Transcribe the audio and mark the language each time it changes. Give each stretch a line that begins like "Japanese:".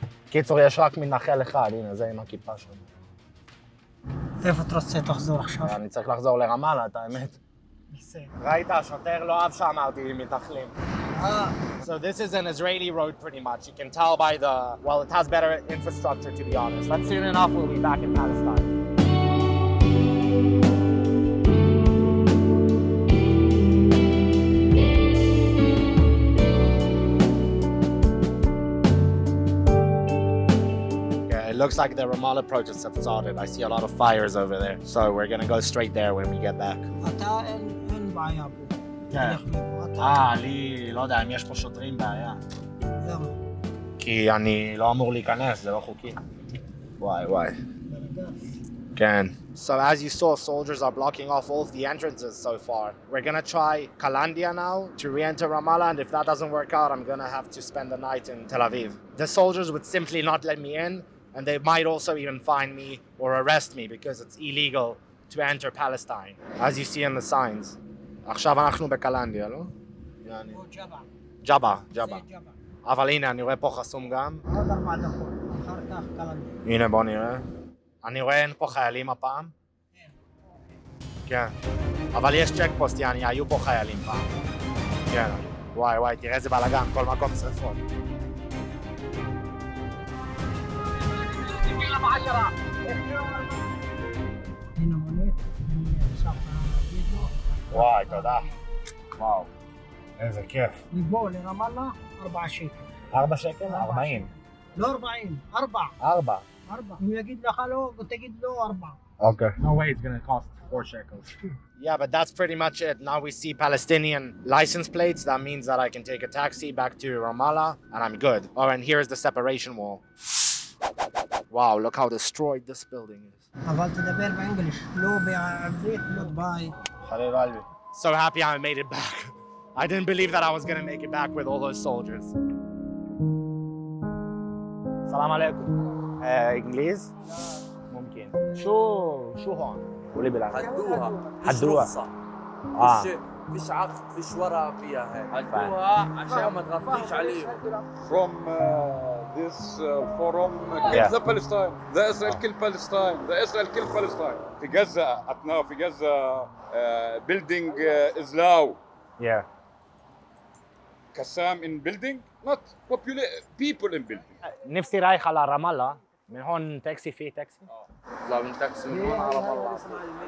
Hebrew: קיצור, יש רק מתנחל אחד, הנה, זה עם הכיפה שלו. איפה אתה רוצה תחזור עכשיו? אני צריך לחזור לרמאללה, את האמת. ראית, השוטר לא אהב שאמרתי מתנחלים.
English: So this is an Israeli road pretty much. You can tell by the, well, it has better infrastructure to be honest. But soon enough we'll be back in Palestine. It looks like the Ramallah protests have started. I see a lot of fires over there. So we're gonna go straight there when we get back.
Hebrew: אתה אין בעיה פה. כן. לי, לא יודע, אם יש פה שוטרים בעיה. למה? כי אני לא אמור להיכנס, זה לא חוקי. וואי. כן.
English: So as you saw, soldiers are blocking off all of the entrances so far. We're gonna try Kalandia now to re-enter Ramallah, and if that doesn't work out, I'm gonna have to spend the night in Tel Aviv. The soldiers would simply not let me in, and they might also even fine me or arrest me because it's illegal to enter Palestine, as you see in the signs.
Hebrew: עכשיו אנחנו בקלנדיה, לא? או ג'בא. ג'בא. זה ג'בא. אבל הנה, אני רואה פה חסום גם. עוד 4 דקות, אחר כך קלנדר. הנה, בוא נראה. אני רואה אין פה חיילים הפעם. כן. אבל יש צ'ק פוסט, יעני, היו פה חיילים פעם. כן. וואי וואי, תראה איזה בלאגן, כל מקום שרפות. הנה מונית, אני עכשיו וידאו. וואי, תודה. וואו. איזה כיף. מפה לרמאללה 4 שקל. 4 שקל? 40. לא 40, 4. 4. 4. אם יגיד לך לא, תגיד לו 4.
English: Okay. No way it's gonna cost 4 shekels. Yeah, but that's pretty much it. Now we see Palestinian license plates. That means that I can take a taxi back to Ramallah and I'm good. Oh, and here's the separation wall. Wow, look how destroyed this building is. אבל תדבר באנגליש, לא בעברית, לא ביי. So happy I made it back. I didn't believe that I was gonna make it back with all those soldiers. Salam alaikum. English?
Arabic: ممكن. شو هون؟ قولي بالعربي. حدوها. فيش عقد، فيش ورقة فيها هيك. حدوها عشان ما تغطيش عليهم.
English: From this forum, kill the Palestine. The Israel kill Palestine. The Israel kill Palestine.
Arabic: في غزة
English: now
Arabic: في غزة
English: building is low. Yeah. Qassam in building, not people in building.
Arabic: نفسي رايح على رامالة. من هون تاكسي في تاكسي؟ اطلع من تاكسي من هون على رامالة.